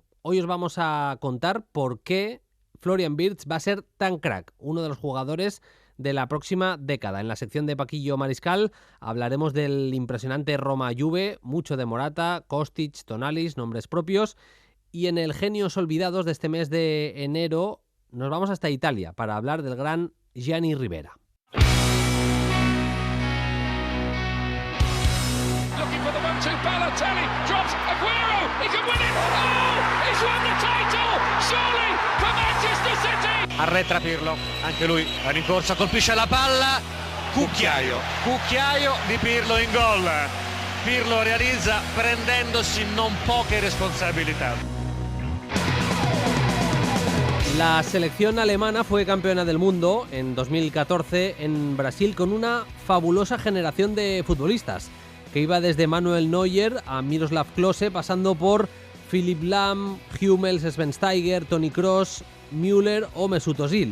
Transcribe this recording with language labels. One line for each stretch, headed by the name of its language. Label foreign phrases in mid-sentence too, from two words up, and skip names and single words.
Spanish: Hoy os vamos a contar por qué Florian Wirtz va a ser tan crack, uno de los jugadores de la próxima década. En la sección de Paquillo Mariscal hablaremos del impresionante Roma-Juve, mucho de Morata, Kostic, Tonali, nombres propios. Y en el Genios Olvidados de este mes de enero nos vamos hasta Italia para hablar del gran Gianni Rivera.
English: Looking for the 1-2, Balotelli drops Aguero, he can win it, oh, he's won the title, surely for Manchester City.
Italian: Arretra Pirlo, anche lui a rincorsa, colpisce la palla, cucchiaio di Pirlo in gol. Pirlo realizza prendendosi non poche responsabilità.
Spanish: La selección alemana fue campeona del mundo en 2014 en Brasil con una fabulosa generación de futbolistas que iba desde Manuel Neuer a Miroslav Klose, pasando por Philipp Lahm, Hummels, Schweinsteiger, Toni Kroos, Müller o Mesut Özil.